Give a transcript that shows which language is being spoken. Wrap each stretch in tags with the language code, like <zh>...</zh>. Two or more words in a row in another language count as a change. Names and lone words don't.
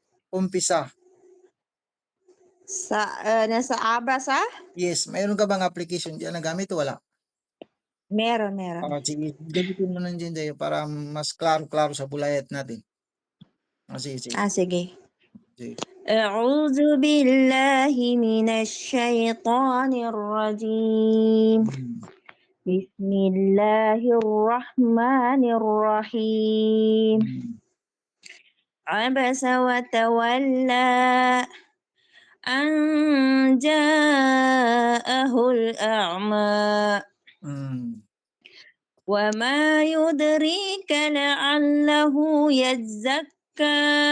<tl>umpisa. Nasa abasa? Yes, mayroon ka bang application diyan na gamit o wala? Meron. Sige, gamitin mo nandiyan sa'yo para mas klaro-klaro sa bulayat natin. Sige. Sige. Sige.</tl> <ar>أعوذ بالله من الشيطان الرجيم بسم الله الرحمن الرحيم عبس وتولى أن جاءه الأعمى وما يدريك لعله يزكى</ar>